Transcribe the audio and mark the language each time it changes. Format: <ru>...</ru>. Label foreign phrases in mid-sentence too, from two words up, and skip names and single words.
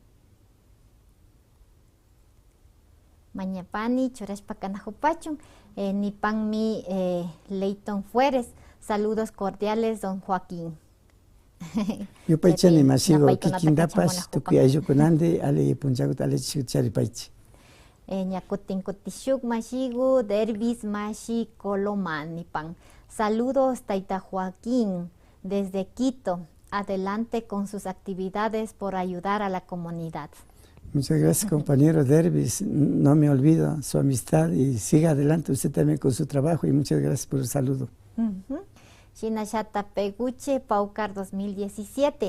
<qu>Mañapani churashpa kanajupachun nipanmi Leighton Fueres,</qu> <es>saludos cordiales don Joaquín.</es> <qu>Yo paychani masigo kikindapas tukuy ayllukunandi ali punchakuta ali charipaychi. Ñakutin kutishuk mashigu Derbis Mashi Coloman nipan.</qu> <es>Saludos Taita Joaquín desde Quito. Adelante con sus actividades por ayudar a la comunidad. Muchas gracias, compañero Derbis. No me olvido su amistad y siga adelante usted también con su trabajo y muchas gracias por el saludo.</es> <qu>Shinashata Peguche Paucar 2017.</qu>